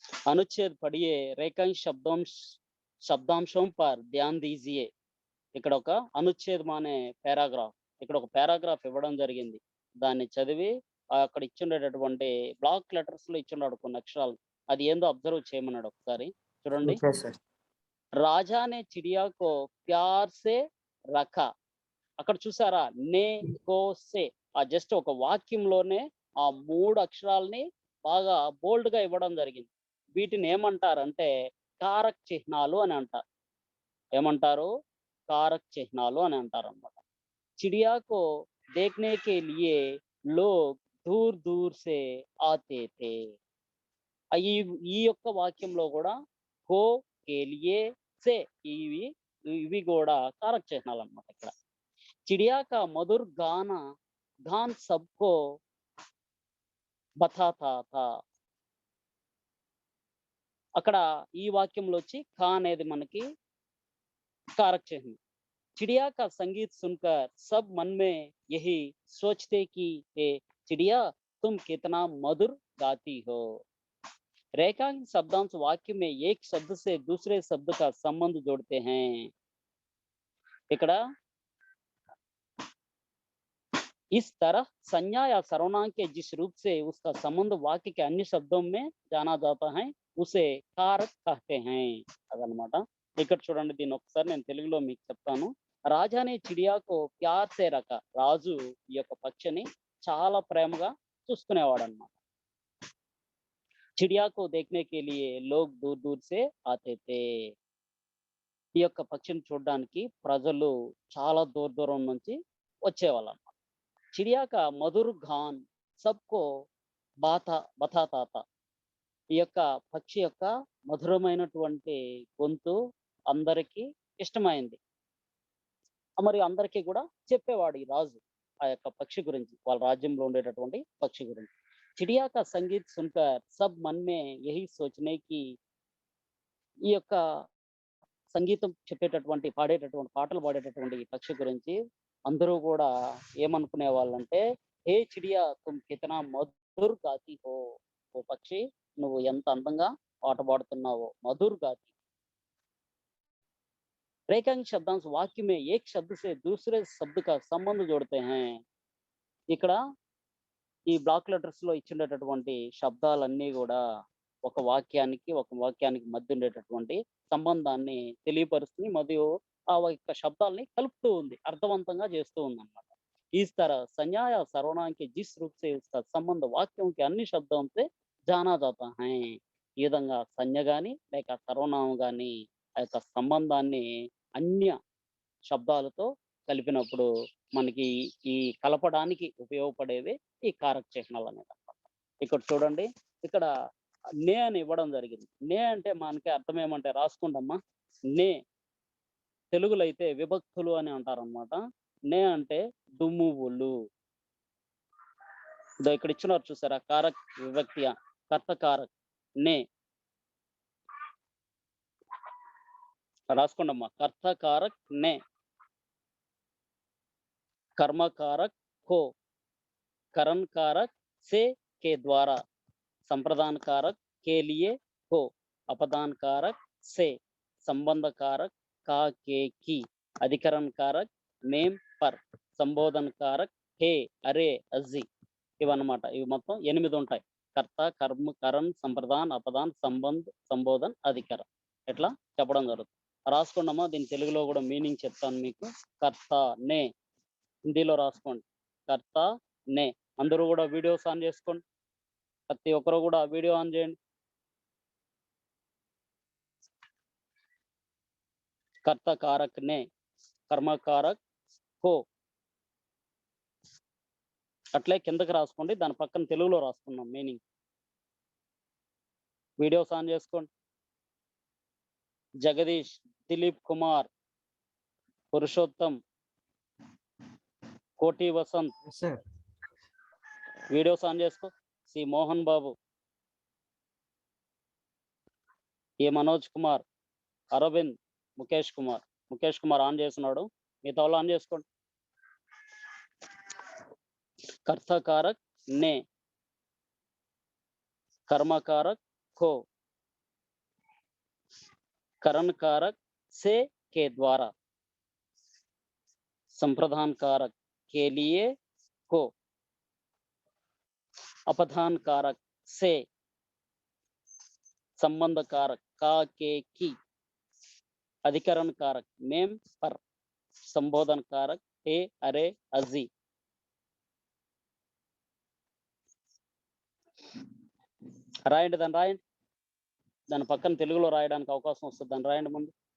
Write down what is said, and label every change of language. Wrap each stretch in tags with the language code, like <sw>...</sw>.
<hi>अनुच्छेद पढ़िए रेखांश शब्दांशों पर ध्यान दीजिए.</hi> <te>ఇక్కడ ఒక అనుచ్ఛేదం అనే పారాగ్రాఫ్, ఇక్కడ ఒక పారాగ్రాఫ్ ఇవ్వడం జరిగింది. దాన్ని చదివి అక్కడ ఇచ్చిండేటటువంటి బ్లాక్ లెటర్స్ లో ఇచ్చున్నాడు కొన్ని అక్షరాలు. అది ఏందో అబ్జర్వ్ చేయమన్నాడు. ఒకసారి చూడండి.</te> <hi>రాజానే చిడియాకో ప్యార్ సే రఖా.</hi> <te>అక్కడ చూసారా? నే కో సే. ఆ జస్ట్ ఒక వాక్యంలోనే ఆ 3 అక్షరాలని బాగా బోల్డ్ గా ఇవ్వడం జరిగింది. వీటిని ఏమంటారంటే కారక చిహ్నాలు అని అంటారు. ఏమంటారు? కారక చిహ్నాలు అని అంటారు అన్నమాట.</te> <hi>చిడియాకో దేఖ్నే కే లియే లోగ్ దూర్ దూర్ సే ఆతే తే.</hi> <te>ఈ యొక్క వాక్యంలో కూడా కో, కే లియే, సే ఇవి కూడా కారక చిహ్నాలు అన్నమాట.</te> <hi>ఇక్కడ चिड़िया का मधुर गान सबको बताता था.</hi> <te>అక్కడ ఈ వాక్యంలో వచ్చి కా అనేది మనకి కారక చిహ్నం.</te> <hi>चिड़िया का संगीत सुनकर सब मन में यही सोचते कि हे चिड़िया तुम कितना मधुर गाती हो. रेखांकित शब्दांश वाक्य में एक शब्द से दूसरे शब्द का संबंध जोड़ते हैं. ఇక్కడ इस तरह संज्ञा या सर्वनाम के जिस रूप से उसका संबंध वाक्य के अन्य शब्दों में जाना जाता है उसे कारक कहते हैं.</hi> <te>అదనమాట. ఇక్కడ చూడండి, దీన్ని ఒకసారి నేను తెలుగులో మీకు చెప్తాను.</te> <hi>రాజానే చిడియాకు ప్యార్ సే రక.</hi> <te>రాజు ఈ యొక్క పక్షిని చాలా ప్రేమగా చూసుకునేవాడు అనమాట.</te> <hi>चिड़िया को देखने के लिए लोग दूर दूर से आते थे.</hi> <te>ఈ యొక్క పక్షిని చూడడానికి ప్రజలు చాలా దూరం నుంచి వచ్చేవాళ్ళు అన్నమాట.</te> <hi>చిడియా కా మధుర్ గాన్ సబ్కో బతాతా థా.</hi> <te>ఈ యొక్క పక్షి యొక్క మధురమైనటువంటి గొంతు అందరికీ ఇష్టమైంది. మరి అందరికీ కూడా చెప్పేవాడు ఈ రాజు ఆ యొక్క పక్షి గురించి, వాళ్ళ రాజ్యంలో ఉండేటటువంటి పక్షి గురించి.</te> <hi>చిడియా కా సంగీత్ సున్కర్ సబ్ మన్ మే యహీ సోచనే కి.</hi> <te>ఈ యొక్క సంగీతం చెప్పేటటువంటి పాడేటటువంటి పాటలు పాడేటటువంటి ఈ పక్షి గురించి అందరూ కూడా ఏమనుకునే వాళ్ళంటే,</te> <hi>హే చిడియా తుమ్ కితనా మధుర్ గాతి హో.</hi> <te>ఓ పక్షి, నువ్వు ఎంత అందంగా పాట పాడుతున్నావో, మధుర్ గాతి.</te> <hi>रेखांश शब्दांश वाक्य में एक शब्द से दूसरे शब्द का संबंध जोड़ते हैं.</hi> <te>ఇక్కడ ఈ బ్లాక్ లెటర్స్ లో ఇచ్చినటువంటి శబ్దాలన్నీ కూడా ఒక వాక్యానికి మధ్య ఉండేటటువంటి సంబంధాన్ని తెలియపరుస్తుంది, మరియు ఆ యొక్క శబ్దాలని కలుపుతూ ఉంది, అర్థవంతంగా చేస్తూ ఉంది అన్నమాట.</te> <hi>इस तरह संज्ञा या सर्वनाम के जिस रूप से उसका संबंध वाक्यों के अन्य शब्दों से जाना जाता है.</hi> <te>ఈ విధంగా సంజ్ఞ గాని లేక సర్వనామం గాని ఆ యొక్క సంబంధాన్ని అన్య శబ్దాలతో కలిపినప్పుడు మనకి ఈ కలపడానికి ఉపయోగపడేవి ఈ కారక చిహ్నాలు అనేది అన్నమాట. ఇక్కడ చూడండి, ఇక్కడ నే అని ఇవ్వడం జరిగింది. నే అంటే మనకి అర్థం ఏమంటే, రాసుకుంటమ్మా. నే తెలుగులో అయితే విభక్తులు అని అంటారన్నమాట. నే అంటే దుమ్మువులు. ఇదో ఇక్కడ ఇచ్చినారు చూసారా, కారక్ విభక్తి కర్త కారక్ నే. రాసుకోండమ్మా.</te> <hi>కర్త కారక్ నే, कर्म कारक को, करण कारक से के द्वारा, संप्रदान कारक के लिए को, अपदान कारक से, संबंध कारक का के की, अधिकरण कारक मेम पर, संबोधन कारक हे अरे अजी.</hi> <te>ఇవన్నమాట. ఇవి మొత్తం 8 ఉంటాయి. కర్త, కర్మ, కరణ్, సంప్రదాన్, అపదాన్, సంబంధ్, సంబోధన్, అధికరం. ఇట్లా చెప్పడం జరుగుతుంది. రాసుకోండమ్మా. దీని తెలుగులో కూడా మీనింగ్ చెప్తాను మీకు. కర్త నే హిందీలో రాసుకోండి, కర్త నే. అందరూ కూడా వీడియోస్ ఆన్ చేసుకోండి. ప్రతి ఒక్కరు కూడా వీడియో ఆన్ చేయండి.</te> <hi>కర్త కారక్ నే, కర్మకారక్ కో.</hi> <te>అట్లే కిందకి రాసుకోండి, దాని పక్కన తెలుగులో రాసుకున్నాం మీనింగ్. వీడియోస్ ఆన్ చేసుకోండి. జగదీష్, దిలీప్ కుమార్, పురుషోత్తం, కోటి Vasant</te> <en>Yes, sir.</en> <te>Videos on చేసుకో. C Mohan Babu, ఏ Manoj Kumar, Arvind, Mukesh Kumar on చేస్తున్నాడు. మిగతా వాళ్ళు ఆన్ చేసుకోండి.</te> <hi>కర్తకారక్ నే, कर्मकारक को, करण कारक से के द्वारा, संप्रदान कारक के लिए को, अपधान कारक से, संबंध कारक का के की, अधिकरण कारक मेम पर, संबोधन कारक हे अरे अजी.</hi> <te>రాయండి, దాని పక్కన తెలుగులో రాయడానికి అవకాశం వస్తుంది. దాన్ని రాయండి ముందు.</te>